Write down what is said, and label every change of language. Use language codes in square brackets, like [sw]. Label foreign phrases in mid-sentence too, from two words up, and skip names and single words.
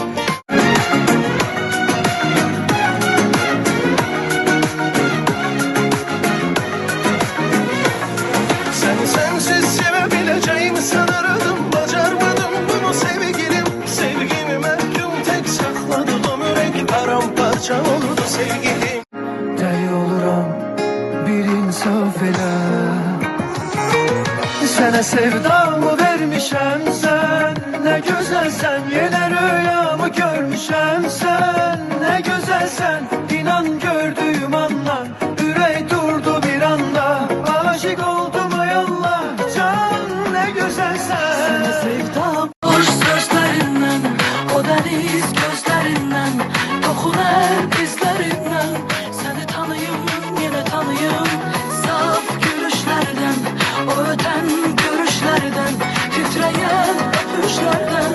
[tr] Seni sensiz sevebileceğimi sanırdım, bacarmadım bunu sevgilim. Sevgimi mehkum tek sakladım, yürek paramparça oldu sevgilim. [az] Dəli oluram bir insaf elə. Sənə sevdamı vermişəm sən, nə gözəlsən, yenə rüyamı görmüşəm sən, nə gözəlsən, inan gördüyüm andan, ürək durdu bir anda, aşık oldum ay Allah, can nə gözəlsən. Sənə sevdam [tr] Boş sözlerinden, o deniz gözlerinden, dokunar izlerinden. Seni tanıyım, yine tanıyım, saf gülüşlerden, o öten görüşlerden, titreyen öpüşlerden.